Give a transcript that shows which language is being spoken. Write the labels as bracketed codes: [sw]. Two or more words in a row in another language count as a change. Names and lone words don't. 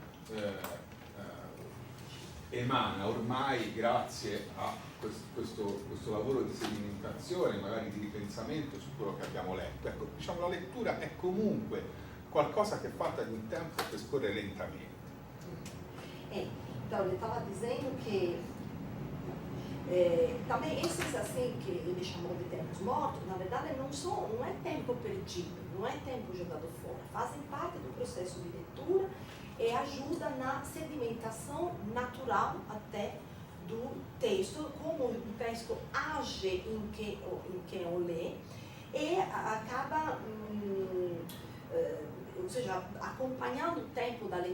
[it] emana ormai grazie a questo lavoro di sedimentazione, magari di ripensamento su quello che abbiamo letto. Ecco, diciamo, la lettura è comunque qualcosa che è fatta di un tempo che scorre lentamente. [pt] Então, ele estava dizendo que também esses assim que ele chamou de tempos mortos, na verdade não é tempo perdido, não é tempo jogado fora, fazem parte do processo de leitura e ajuda na sedimentação natural até do texto, como o texto age em quem o lê e acaba ou seja, acompanhando o tempo da leitura.